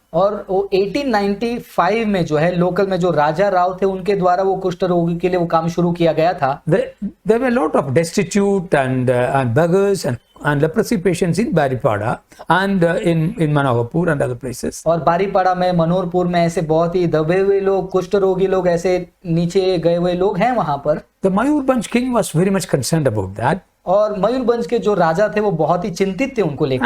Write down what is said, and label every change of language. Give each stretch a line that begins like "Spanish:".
Hindi: और वो 1895 में जो है लोकल में जो राजा राव थे उनके द्वारा वो कुष्ठ रोगी के लिए वो काम शुरू किया गया था।
English: There were a lot of destitute and beggars and leprosy patients in Baripada and in Manoharpur and other places.
Hindi: और बारीपाड़ा में, मनोहरपुर में ऐसे बहुत ही दबे हुए लोग, कुष्ठ रोगी लोग, ऐसे नीचे गए हुए लोग हैं वहां पर।
English: The Mayurbhanj king was very much concerned about that.
Hindi: और मयूरभंज के जो राजा थे वो बहुत ही चिंतित थे उनको लेकर।